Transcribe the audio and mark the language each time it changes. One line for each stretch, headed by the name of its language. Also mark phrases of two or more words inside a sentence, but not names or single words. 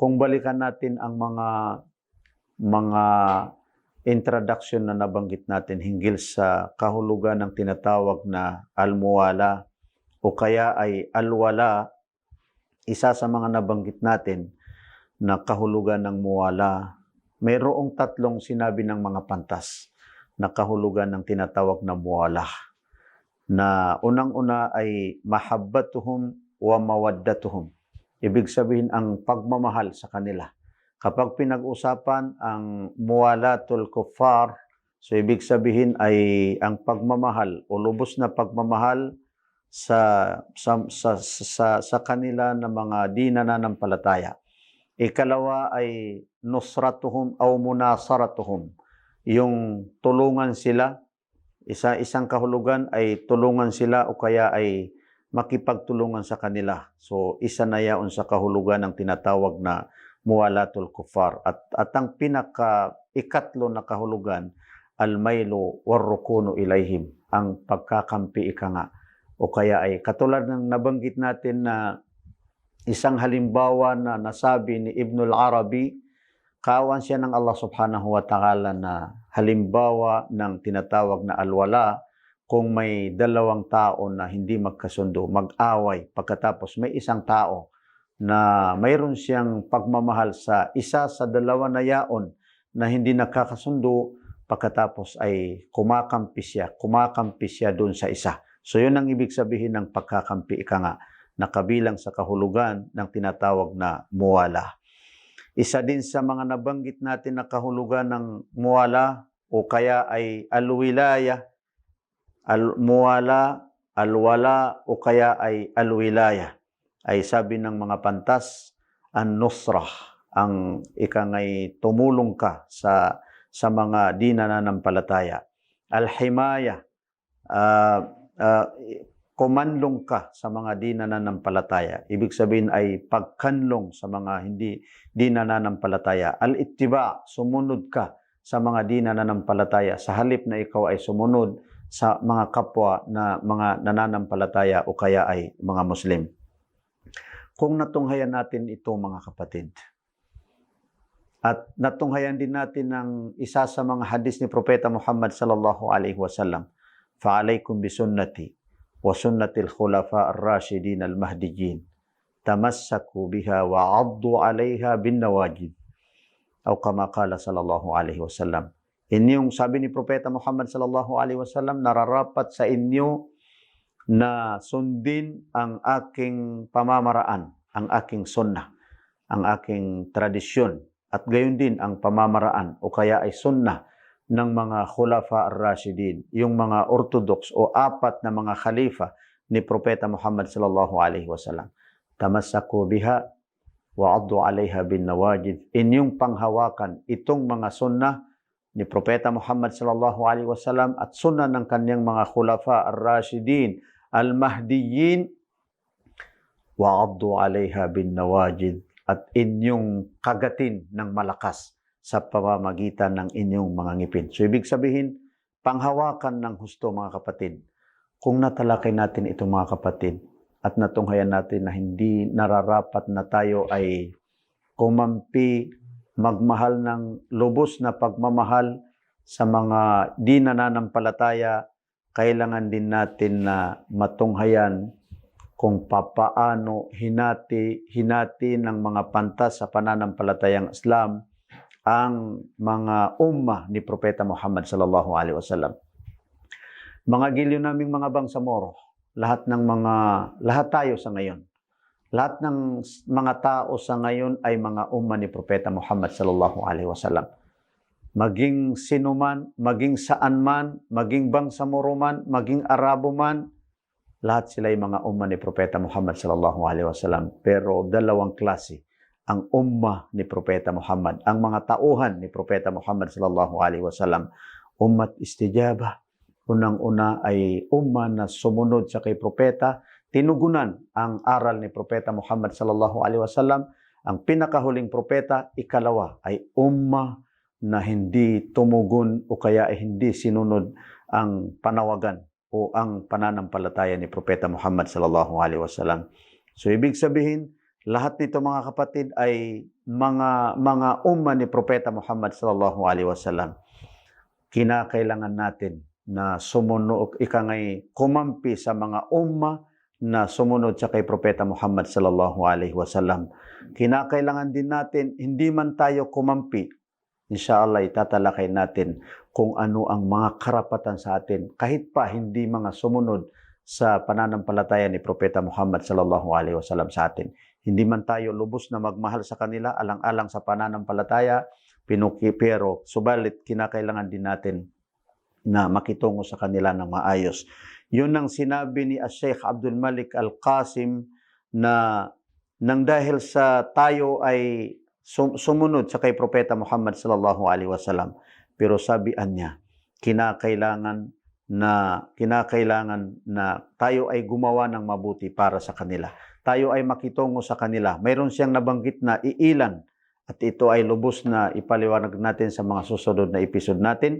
Filipino: kung balikan natin ang mga introduction na nabanggit natin hinggil sa kahulugan ng tinatawag na al-muwala o kaya ay al-wala, isa sa mga nabanggit natin na kahulugan ng muwala, mayroong tatlong sinabi ng mga pantas na kahulugan ng tinatawag na muwala. Na unang-una ay
Arabic: محبتهم ومودتهم.
Filipino: Ibig sabihin ang pagmamahal sa kanila. Kapag pinag-usapan ang
Arabic: موالاة الكفار,
Filipino: so ibig sabihin ay ang pagmamahal o lubos na pagmamahal sa kanila na mga di nananampalataya. Ikalawa ay
Arabic: نصرتهم أو مناصرتهم.
Filipino: Yung tulungan sila, isang kahulugan ay tulungan sila o kaya ay makipagtulungan sa kanila. So isa na yaon sa kahulugan ng tinatawag na
Arabic: موالاة الكفار.
Filipino: At ang ikatlo na kahulugan,
Arabic: الميل والركون إليهم,
Filipino: ang pagkakampi ika nga. O kaya ay katulad ng nabanggit natin na isang halimbawa na nasabi ni Ibnul Arabi, kawan siya ng
Arabic: الله سبحانه وتعالى
Filipino: na halimbawa ng tinatawag na alwala kung may dalawang tao na hindi magkasundo, mag-away, pagkatapos may isang tao na mayroon siyang pagmamahal sa isa sa dalawa na yaon na hindi nakakasundo, pagkatapos ay kumakampi siya doon sa isa. So yun ang ibig sabihin ng pagkakampi ika nga, na kabilang sa kahulugan ng tinatawag na muwala. Isa din sa mga nabanggit natin na kahulugan ng muwala o kaya ay alwilaya, al-muwala, alwala o kaya ay alwilaya. Ay sabi ng mga pantas, an-nusrah, ang ikangay tumulong ka sa mga di nananampalataya. Al-himaya, kumanlong ka sa mga di nananampalataya. Ibig sabihin ay pagkanlong sa mga di nananampalataya. Al-ittiba, sumunod ka sa mga di nananampalataya sa halip na ikaw ay sumunod sa mga kapwa na mga nananampalataya o kaya ay mga Muslim. Kung natunghayan natin ito mga kapatid, at natunghayan din natin ng isa sa mga hadis ni Propeta Muhammad
Arabic: صلى الله عليه وسلم، فعليكم بسنتي وسنة الخلفاء الراشدين المهديين تمسكوا بها وعضوا عليها بالنواجذ، أو كما قال صلى الله عليه وسلم.
Filipino: Inyong sabi ni Propeta Muhammad
Arabic: صلى الله عليه وسلم,
Filipino: nararapat sa inyo na sundin ang aking pamamaraan, ang aking sunnah, ang aking tradisyon, at gayon din ang pamamaraan o kaya ay sunnah ng mga
Arabic: الخلفاء الراشدين,
Filipino: yung mga orthodox o apat na mga khalifa ni Propeta Muhammad
Arabic: صلى الله عليه وسلم. تمسكوا بها وعضوا عليها بالنواجذ.
Filipino: Inyong panghawakan itong mga sunnah ni Propeta Muhammad
Arabic: صلى الله عليه وسلم
Filipino: at sunnah ng kanyang mga
Arabic: الخلفاء الراشدين المهديين وعضوا عليها بالنواجذ,
Filipino: at inyong kagatin ng malakas sa pamamagitan ng inyong mga ngipin. So ibig sabihin, panghawakan ng husto mga kapatid. Kung natalakay natin ito mga kapatid at natunghayan natin na hindi nararapat na tayo ay kumampi, magmahal ng lubos na pagmamahal sa mga di nananampalataya, kailangan din natin na matunghayan kung papaano hinati ng mga pantas sa pananampalatayang Islam ang mga ummah ni Propeta Muhammad
Arabic: صلى الله عليه وسلم.
Filipino: Mga giliw naming mga bangsamoro, lahat tayo sa ngayon. Lahat ng mga tao sa ngayon ay mga ummah ni Propeta Muhammad
Arabic: صلى الله عليه وسلم.
Filipino: Maging sino man, maging saan man, maging bangsamoro man, maging Arabo man, lahat sila ay mga ummah ni Propeta Muhammad
Arabic: صلى الله عليه وسلم.
Filipino: Pero dalawang klase ang ummah ni Propeta Muhammad, ang mga tauhan ni Propeta Muhammad
Arabic: صلى الله عليه وسلم. أمة الاستجابة,
Filipino: unang-una ay ummah na sumunod sa kay Propeta, tinugunan ang aral ni Propeta Muhammad
Arabic: صلى الله عليه وسلم.
Filipino: Ang pinakahuling propeta, ikalawa ay ummah na hindi tumugon o kaya ay hindi sinunod ang panawagan o ang pananampalataya ni Propeta Muhammad
Arabic: صلى الله عليه وسلم.
Filipino: So ibig sabihin, Lahat nito mga kapatid ay mga umma ni Propeta Muhammad
Arabic: صلى الله عليه وسلم.
Filipino: Kinakailangan natin na sumunod, kumampi sa mga umma na sumunod sa kay Propeta Muhammad
Arabic: صلى الله عليه وسلم.
Filipino: Kinakailangan din natin, hindi man tayo kumampi, inshallah itatalakay natin kung ano ang mga karapatan sa atin kahit pa hindi mga sumunod sa pananampalataya ni Propeta Muhammad
Arabic: صلى الله عليه وسلم
Filipino: sa atin. Hindi man tayo lubos na magmahal sa kanila alang-alang sa pananampalataya, pero subalit kinakailangan din natin na makitungo sa kanila ng maayos. Yun ang sinabi ni Sheikh Abdul Malik Al-Qasim na nang dahil sa tayo ay sumunod sa kay Propeta Muhammad
Arabic: صلى الله عليه وسلم,
Filipino: pero sabihan niya, kinakailangan na tayo ay gumawa ng mabuti para sa kanila. Tayo ay makitungo sa kanila. Mayroon siyang nabanggit na iilan at ito ay lubos na ipaliwanag natin sa mga susunod na episode natin.